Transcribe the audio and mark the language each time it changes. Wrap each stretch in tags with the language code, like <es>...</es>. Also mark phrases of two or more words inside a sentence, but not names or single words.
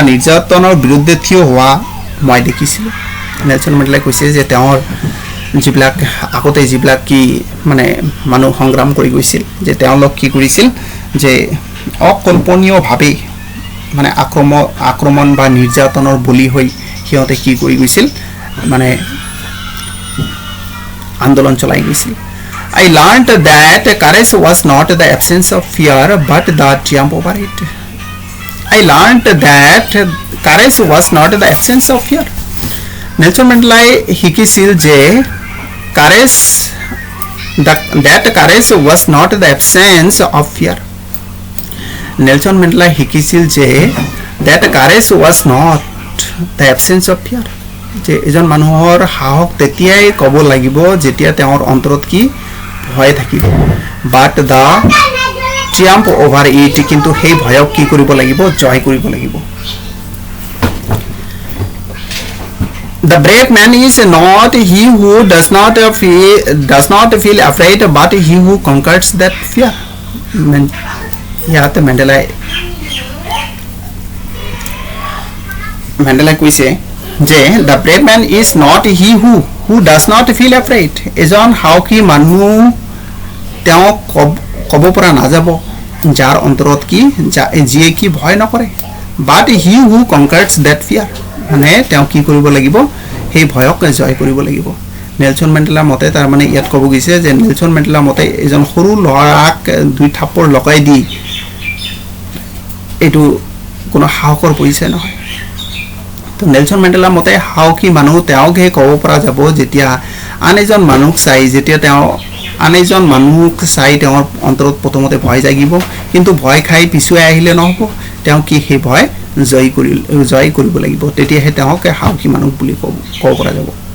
<as>নিৰ্যাতনৰ বিৰুদ্ধে থিয় হোৱা মই দেখিছিলোঁ নেলসন মেন্ডেলাই কৈছে যে তেওঁৰ যিবিলাক আগতে যিবিলাক কি মানে মানুহ সংগ্ৰাম কৰি গৈছিল যে তেওঁলোক কি কৰিছিল যে অকল্পনীয়ভাৱে মানে আক্ৰমণ বা নিৰ্যাতনৰ বলি হৈ সিহঁতে কি কৰি গৈছিল মানে আন্দোলন চলাই গৈছিল</as> <en>I learned that courage was not the absence of fear but the triumph over it. I learned that courage was not the absence of fear. Nelson Mandela</en> <as>শিকিছিল যে</as> <en>that courage was not the absence of fear. Nelson Mandela</en> <as>শিকিছিল যে</as> <en>that courage was not the absence of fear.</en> <as>যে এজন মানুহৰ সাহস তেতিয়াই ক'ব লাগিব যেতিয়া তেওঁৰ অন্তৰত কি ভয় থাকিব</as> <en>but the triumph over it</en> <as>কিন্তু সেই ভয়ক কি কৰিব লাগিব জয় কৰিব লাগিব</as> <en>The brave man is not he who does not feel afraid but he who conquers that fear</en> <as>ইয়াতে মেন্ডেলাই কৈছে যে</as> <en>the brave man is not he who does not feel afraid</en> <as>এজন সাহসী মানুহ তেওঁ ক'ব পৰা নাযাব যাৰ অন্তৰত কি যিয়ে কি ভয় নকৰে</as> <en>but he who conquers that fear</en> <as>মানে তেওঁ কি কৰিব লাগিব সেই ভয়ক জয় কৰিব লাগিব নেলসন মেন্ডেলাৰ মতে তাৰ মানে ইয়াত ক'ব গৈছে যে নেলসন মেন্ডেলাৰ মতে এজন সৰু ল'ৰাক দুই থাপৰ লগাই দি এইটো কোনো সাহসৰ পৰিচয় নহয় তো নেলসন মেন্ডেলাৰ মতে সাহসী মানুহ তেওঁকহে ক'ব পৰা যাব যেতিয়া আন এজন মানুহক চাই তেওঁৰ অন্তৰত প্ৰথমতে ভয় জাগিব কিন্তু ভয় খাই পিছুৱাই আহিলে নহ'ব তেওঁ কি সেই ভয় জয় কৰিব লাগিব তেতিয়াহে তেওঁক সাহসী মানুহ বুলি ক'ব পৰা যাব</as>